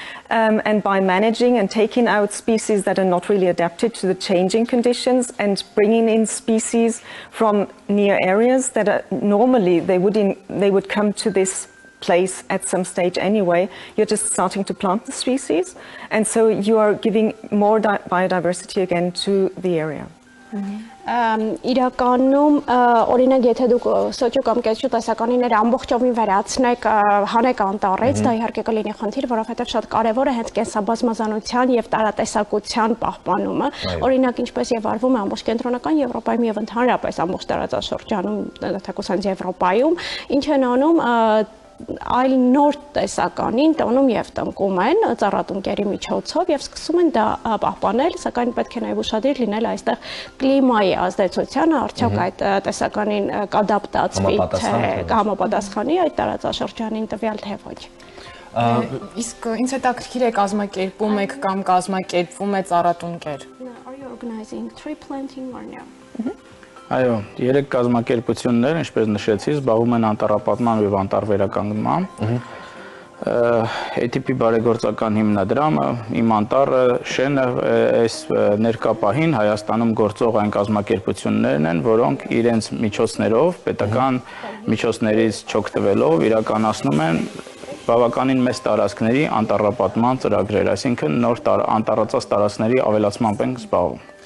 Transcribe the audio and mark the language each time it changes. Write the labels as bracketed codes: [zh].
[en] And by managing and taking out species that are not really adapted to the changing conditions and bringing in species from near areas that are normally they would come to this place at some stage anyway, you're just starting to plant the species, and so you are giving more biodiversity again to the area. [hy] Իրականում օրինակ եթե դուք սոճու կամ կեցու տեսականիները ամբողջովին վերացնեք հանեք անտառից, դա իհարկե կլինի խնդիր, որովհետև շատ կարևոր է հենց կենսաբազմազանության եւ տարատեսակության պահպանումը։ Օրինակ ինչպես եւ արվում է ամբողջ կենտրոնական Եվրոպայում եւ ընդհանրապես ամբողջ տարածաշրջանում, թեկուզ հենց Եվրոպայում, ինչ են անում այլ նոր տեսականին տոնում եւ տնկում են ծառատունկերի միջոցով եւ սկսում են դա պահպանել, սակայն պետք է նաեւ ուշադիր լինել այստեղ կլիմայի ազդեցությանը, արդյոք այդ տեսականին կադապտացվի, թե կհամապատասխանի այդ տարածաշրջանին տվյալ թե ոչ։ Իսկ ինձ հետաքրքիր է կազմակերպում եք կամ կազմակերպվում է ծառատունկեր։ [en] Are you organizing tree planting or no? [hy] Այո, 3 կազմակերպություններ, ինչպես նշեցի, զբաղվում են անտառապատման եւ անտառվերականգնմամբ։ ATP բարեգործական հիմնադրամը, իմ անտառը, շենը այս ներկա պահին Հայաստանում գործող այն կազմակերպություններն են, որոնք իրենց միջոցներով, պետական միջոցներից չօգտվելով իրականացնում են բավականին մեծ տարածքների անտառապատման ծրագրեր, այսինքն նոր անտառածած տարածքների ավելացմամբ են զբաղվում։